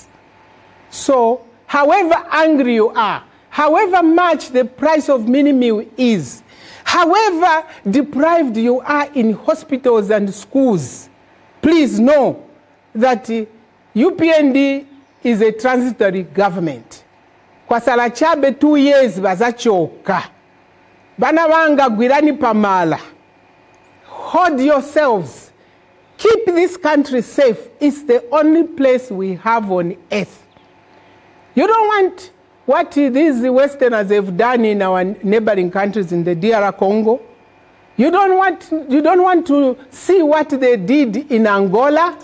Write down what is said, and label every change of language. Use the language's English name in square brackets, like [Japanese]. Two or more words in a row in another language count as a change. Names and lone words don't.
[English] So, however angry you are, however much the price of mini-meal is, however deprived you are in hospitals and schools, please know that UPND is a transitory government. [Nyanja] Kwa sala chabe [English] 2 years [Nyanja] bazachoka. Bana banga gwirani pamala. [English] Hold yourselves. Keep this country safe. It's the only place we have on earth. You don't want what these Westerners have done in our neighboring countries in the DR Congo. You don't want to see what they did in Angola.